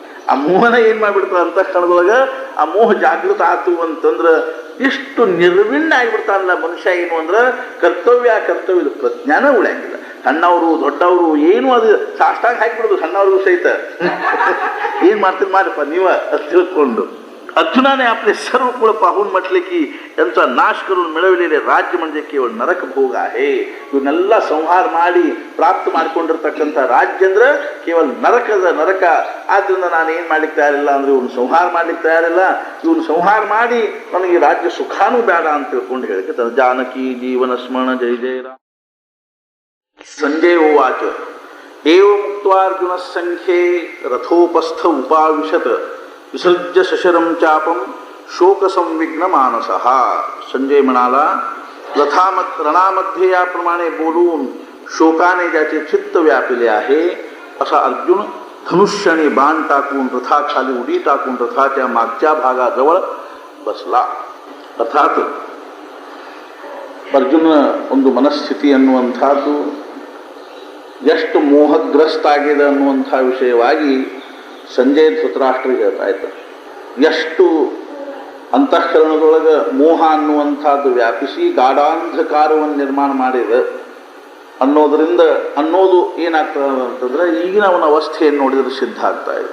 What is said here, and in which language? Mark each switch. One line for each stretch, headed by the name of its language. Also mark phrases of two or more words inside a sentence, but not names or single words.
Kannada: ಆ ಮೋಹನ ಏನು ಮಾಡಿಬಿಡ್ತದೆ ಅಂತ ಕ್ಷಣದೊಳಗೆ ಆ ಮೋಹ ಜಾಗೃತ ಆತು ಅಂತಂದ್ರೆ ಎಷ್ಟು ನಿರ್ವಿಣ್ಣ ಆಗಿಬಿಡ್ತಾನಲ್ಲ ಮನುಷ್ಯ. ಏನು ಅಂದ್ರೆ ಕರ್ತವ್ಯದ ಪ್ರಜ್ಞಾನ ಉಳಿಯಂಗಿಲ್ಲ. ಸಣ್ಣವರು ದೊಡ್ಡವರು ಏನು ಅದು ಸಾಷ್ಟಾಗ ಹಾಕಿಬಿಡೋದು ಸಣ್ಣವ್ರಿಗೂ ಸಹಿತ ಏನು ಮಾಡ್ತೀರಿ ಮಾಡಿಪ್ಪ ನೀವ ಅದು ತಿಳ್ಕೊಂಡು.
Marathi: अर्जुनाने आपले सर्व कुळ पाहून म्हटले की यांचा नाश करून मिळवलेले राज्य म्हणजे केवळ नरक भोग आहे.
Kannada: ಇವನ್ನೆಲ್ಲ ಸಂಹಾರ ಮಾಡಿ ಪ್ರಾಪ್ತ ಮಾಡಿಕೊಂಡಿರ್ತಕ್ಕಂಥ ರಾಜ್ಯ ಅಂದ್ರೆ ಕೇವಲ ನರಕ. ಆದ್ರಿಂದ ನಾನು ಏನು ಮಾಡ್ಲಿಕ್ಕೆ ತಯಾರಿಲ್ಲ ಅಂದ್ರೆ ಇವನು ಸಂಹಾರ ಮಾಡ್ಲಿಕ್ಕೆ ತಯಾರಿಲ್ಲ. ಇವನು ಸಂಹಾರ ಮಾಡಿ ನನಗೆ ರಾಜ್ಯ ಸುಖಾನೂ ಬೇಡ ಅಂತ ತಿಳ್ಕೊಂಡು ಹೇಳಿಕೆ
Marathi: जानकी जीवन स्मरण जय जय राम.
Sanskrit: ಸಂಜಯ ಉವಾಚ ಏವ ಮುಕ್ತ್ವಾರ್ಜುನ ಸಂಖ್ಯೆ ರಥೋಪಸ್ಥ ಉಪಾವಿಶತ್ विसर्ज्य शशरम चापम शोक संविघ्न मानस.
Marathi: संजय म्हणाला रणामध्ये याप्रमाणे बोलून शोकाने ज्याचे चित्त व्यापिले आहे असा अर्जुन धनुष्य आणि बाण टाकून रथाखाली उडी टाकून रथाच्या मागच्या भागाजवळ बसला.
Kannada: अर्थात अर्जुन ಒಂದು ಮನಸ್ಥಿತಿ ಅನ್ನುವಂಥದ್ದು ಎಷ್ಟು ಮೋಹಗ್ರಸ್ತ ಆಗಿದೆ ಅನ್ನುವಂಥ ವಿಷಯವಾಗಿ ಸಂಜಯ ಧೃತರಾಷ್ಟ್ರಿಗೆ ಹೇಳ್ತಾ ಇದ್ದ. ಎಷ್ಟು ಅಂತಃಕರಣದೊಳಗೆ ಮೋಹ ಅನ್ನುವಂಥದ್ದು ವ್ಯಾಪಿಸಿ ಗಾಢಾಂಧಕಾರವನ್ನು ನಿರ್ಮಾಣ ಮಾಡಿದೆ ಅನ್ನೋದು ಏನಾಗ್ತದೆ ಅಂತಂದರೆ ಈಗಿನ ಅವನ ಅವಸ್ಥೆಯನ್ನು ನೋಡಿದರೆ ಸಿದ್ಧ ಆಗ್ತಾ ಇದೆ.